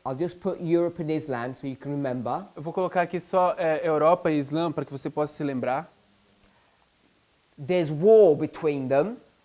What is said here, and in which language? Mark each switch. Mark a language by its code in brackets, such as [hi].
[en] I'll just put Europe and Islam so you can remember. [pt] Eu vou colocar aqui só Europa e Islã para que você possa se lembrar. [en] There's war between them.